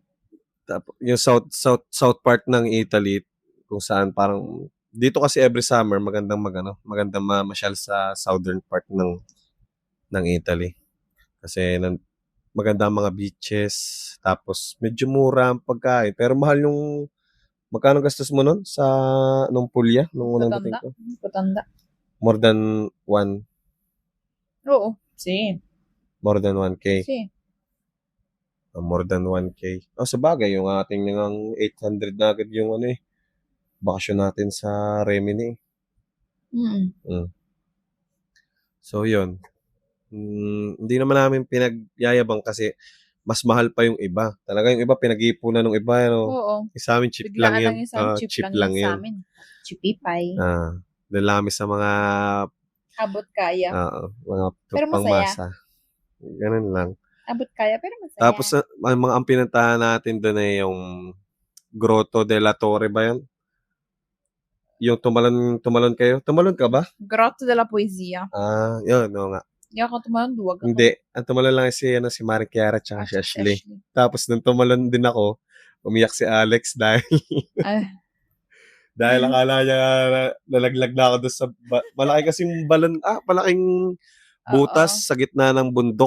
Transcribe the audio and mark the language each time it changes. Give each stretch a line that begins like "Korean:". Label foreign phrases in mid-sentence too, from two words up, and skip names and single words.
Filipino: Yung
English: south part
Filipino: ng Italy, kung saan parang, dito kasi
English: every summer,
Filipino: magandang mamasyal sa
English: southern part
Filipino: ng Italy. Kasi maganda ang mga beaches, tapos medyo mura ang pagkain, pero mahal yung magkano gastos mo nun sa nung Pulya, nung unang dating Patanda. ko? Patanda.
English: More than 1
Filipino: Oo. Same.
English: more than 1K.
Filipino: Same.
English: More than 1K.
Filipino: Sabagay yung ating ngang 800 na agad yung ano eh, bakasyon natin sa Rimini. Mm. So yun. Hindi naman namin pinagyayabang kasi mas mahal pa yung iba. Talaga yung iba pinag-iipunan ng iba, ano. Oo. Sa amin cheap lang Biglaan yan. lang yung sa cheap Cheap lang lang yun sa yan. amin. Cheapipay. Dalami sa mga Abot kaya. mga Pero masaya. pangmasa. Ganun lang. Abot kaya pero masaya. Tapos ang pinuntahan natin doon ay yung Grotto de la Torre ba yun? Yung tumalon kayo? Tumalon ka ba? Grotto de la Poesia. Yun, oo nga. Hindi ako tumalon, duwag ako. Hindi. Ang tumalon lang si Marie Chiara tsaka si Ashley. Tapos nung tumalon din ako, umiyak si Alex dahil dahil akala niya nalaglag na ako doon sa malaki kasing balon, malaking butas sa gitna ng bundok.